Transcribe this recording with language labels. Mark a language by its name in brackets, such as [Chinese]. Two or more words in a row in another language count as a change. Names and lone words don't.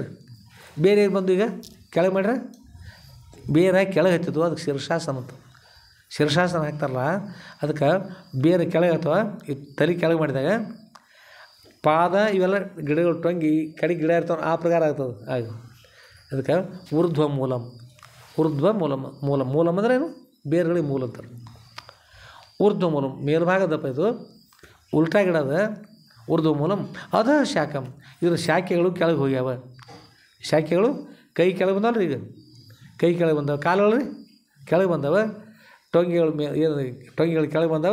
[Kannada] ಬೇರೆ ಬಂದು ಈಗ ಕೆಳಗೆ ಮಾಡ್ರೆ ಬೇರೆ ಕೆಳಗೆ ಹತ್ತಿದ್ವು, ಅದಕ್ಕೆ ಶಿರಶಾಸನ ಅಂತ. ಶಿರಶಾಸನ ಹಾಕ್ತಾರಲ್ಲ ಅದಕ್ಕೆ ಬೇರೆ ಕೆಳಗೆ ಅಥವಾ ಈ ತಲೆ ಕೆಳಗೆ ಮಾಡಿದಾಗ ಪಾದ ಇವೆಲ್ಲ ಗಿಡಗಳು ಟೊಂಗಿ ಕಡೆಗೆ ಗಿಡ ಇರ್ತಾವೆ, ಆ ಪ್ರಕಾರ ಆಗ್ತದೆ. ಆಗ ಅದಕ್ಕೆ [Sanskrit] ಊರ್ಧ್ವ ಮೂಲಂ, ಊರ್ಧ್ವ ಮೂಲಂ. [Kannada] ಮೂಲಂ ಅಂದ್ರೆ ಏನು, ಬೇರುಗಳಿಗೆ ಮೂಲ ಅಂತಾರೆ. [Sanskrit] ಊರ್ಧ್ವ ಮೂಲಂ [Kannada] ಮೇಲ್ಭಾಗದಪ್ಪ, ಇದು ಉಲ್ಟಾ ಗಿಡದ [Sanskrit] ಊರ್ಧ್ವ ಮೂಲಂ. [Kannada] ಅದ ಶಾಖಂ, ಇದ್ರ ಶಾಖೆಗಳು ಕೆಳಗೆ ಹೋಗ್ಯಾವ. ಶಾಖೆಗಳು ಕೈ ಕೆಳಗೆ ಬಂದವಲ್ಲ ರೀ, ಈಗ ಕೈ ಕೆಳಗೆ ಬಂದವ, ಕಾಲುಗಳು ರೀ ಕೆಳಗೆ ಬಂದವ, ಟೊಂಗಿಗಳು ಏನು ಟೊಂಗಿಗಳು ಕೆಳಗೆ ಬಂದವ.